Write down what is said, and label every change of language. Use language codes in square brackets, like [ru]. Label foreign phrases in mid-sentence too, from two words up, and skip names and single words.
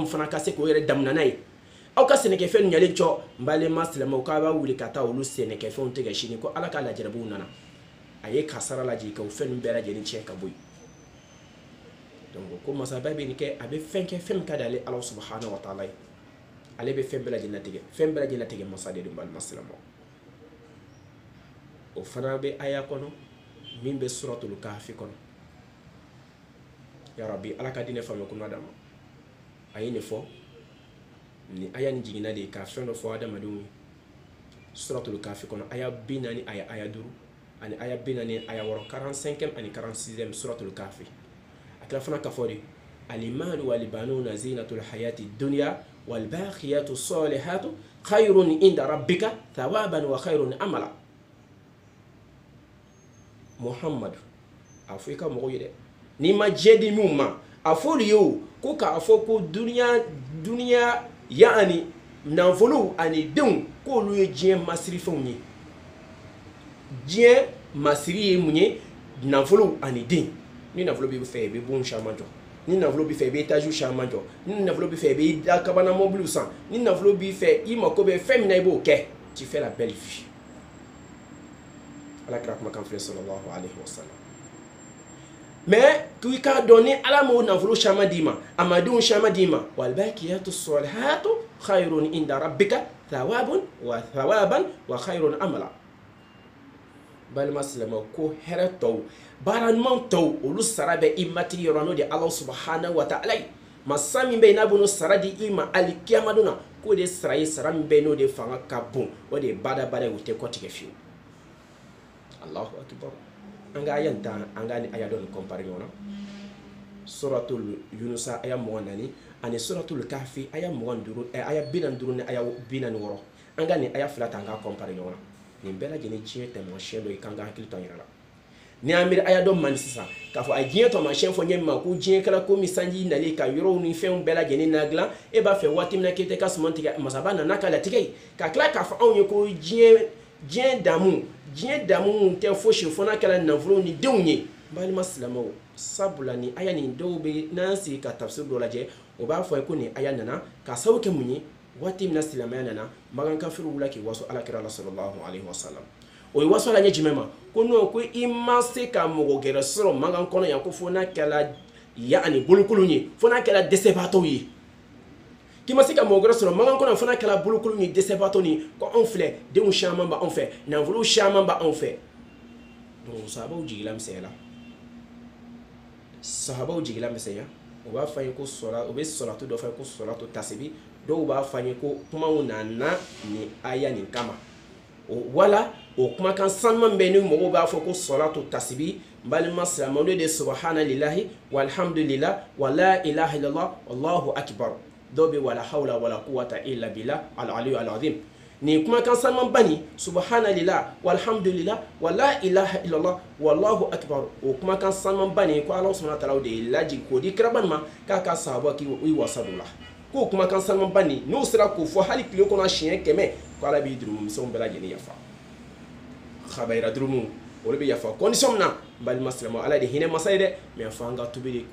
[bm] fana ka se k'o yɛrɛ damunana ye aw ka sɛnɛkɛfɛn ɲalen cɔ balima silamɛw k'a b'a wuli ka taa olu sɛnɛkɛfɛnw tigɛ sini ko ala ka lajarabiw nana a ye kasara lajigin ka o fɛn ninnu bɛɛ lajɛlen tiɲɛ ka bɔ yen donc ko masaba bɛ nin kɛ a bɛ fɛn kɛ fɛn min ka di ale ala [ar] سبحانه وتعالى [bm] ye ale bɛ fɛn bɛɛ lajɛlen latigɛ fɛn bɛɛ lajɛlen latigɛ masa de don balima silamɛw o fana bɛ aya kɔnɔ min bɛ suratul kahfi kɔnɔ [ar] يا ربي [bm] ala ka diinɛ faamuya kunna d'a ma a ye nin fɔ ni aya ni jiginna de ka fɛn dɔ fɔ adamadenw ye suratul kahfi kɔnɔ aya 40 aya 5 ani aya 40 aya 6 45 ani 46 suratul kahfi akila fana ka fɔ de [ar] المال والبنون زينة الحياة الدنيا والباقيات الصالحات خير عند ربك ثوابا وخير أملا [bm] muhammad afu ka mɔgɔ ye dɛ ni ma jedi mun ma afolu yo ko ka fɔ ko dunya yaani nanfolo ani denw ko olu ye diɲɛ masiri fɛnw ye diɲɛ masiri ye mun ye nanfolo ani den ni nafolo b'i fɛ i bɛ bon caman jɔ ni nafolo b'i fɛ i bɛ étage caman jɔ ni nafolo b'i fɛ i bɛ da kabana mobile san ni nafolo b'i fɛ i mako bɛ fɛn min na i b'o kɛ [fr] tu fais la belle vie [bm] ala kira kumakan filɛ [ar] صلى الله عليه وسلم [bm] mais k'i k'a dɔn ni ala m'o nafolo caman d'i ma a ma denw caman d'i ma [ar] والباقيات الصالحات خير عند ربك ثوابا وخير أملا [bm] balima silamɛw ko hɛrɛ tɔw baara ɲuman tɔw olu sara bɛ i matigi yɔrɔ n'o de ala [ar] سبحانه وتعالى [bm] ye masa min bɛ yen n'a bɛ n'o sara di i ma alikiyama don na k'o de sara ye sara min bɛ yen n'o de fanga ka bon o de ye badabada ye o tɛ kɔtigɛ fiyewu [ar] الله أكبر [bm] an ka aya tan an ka ni aya dɔ nin compare ɲɔgɔn na suratul yunusa aya 24 ani suratul kahfi aya 25 aya 45 ni aya 46 an ka ni aya fila ta an ka compare ɲɔgɔn na nin bɛɛ lajɛlen diɲɛ taamasiyɛn dɔ ye kan ka hakili to an yɛrɛ la ni an miiri aya dɔ man sisan k'a fɔ a diɲɛ taamasiyɛn fɔ ɲɛ min ma ko diɲɛ kɛra komi sanji nalen ka yɔrɔw ni fɛnw bɛɛ lajɛlen ladilan e b'a fɛ waati min na k'e tɛ ka suman tigɛ masaba nana ka latigɛ ye ka tila k'a fɔ anw ye ko diɲɛ damu tɛ fosi fo n'a kɛra nafolo ni denw ye balima silamɛw sabula ni aya nin dɔw bɛ n'an sigi ka tafsir dɔ lajɛ o b'a fɔ ko nin aya nana ka sababu kɛ mun ye waati min na silamɛya nana magan kafiru wula k'i waso alakira la [ar] صلى الله عليه وسلم [bm] o ye waso la ɲɛ jumɛn ma ko n'o ko i ma se ka mɔgɔ gɛrɛ sɔrɔ magan kɔnɔ yan ko fo n'a kɛra yaani bolokolon ye fo n'a kɛra dɛsɛbaatɔw ye k'i ma se ka mɔgɔ gɛrɛ sɔrɔ magan kɔnɔ fo n'a kɛra bolokolon ye dɛsɛbaatɔw ye ko anw filɛ denw caman b'anw fɛ nafolo caman b'anw fɛ donc sahabaw jigila misɛnya sahabaw jigila misɛnya o b'a fɔ an ye ko o bɛ sɔrɔtu dɔ fɔ ko sɔrɔtu tasibi dɔw b'a fɔ an ye ko kumaw nana ni aya nin kama wala o kumakan sanuman bɛ ni mɔgɔw b'a fɔ ko sɔrɔtu tasibi balima silamɛw de [ar] سبحان الله والحمد لله ولا إله إلا الله والله أكبر [bm] dɔw bɛ [ar] ولا حول ولا قوة إلا بالله العلي العظيم [bm] ni kumakan sanuman bani [ar] سبحان الله والحمد لله ولا إله إلا الله والله أكبر [bm] o kumakan sanuman bani ko Allah [ar] سبحانه وتعالى [bm] de laji ko di kiraban ma k'a ka sahaba ki i wasadula ko kumakan sanuman bani n'o sera ko fɔ hali tile kɔnɔ siɲɛ 100 ko ala b'i durumumisɛnw bɛɛ lajɛlen yafa khabayira durumu o de bɛ yafa condition min na balima silamɛw ala de hinɛ masa ye dɛ mais fɔ an ka tobi de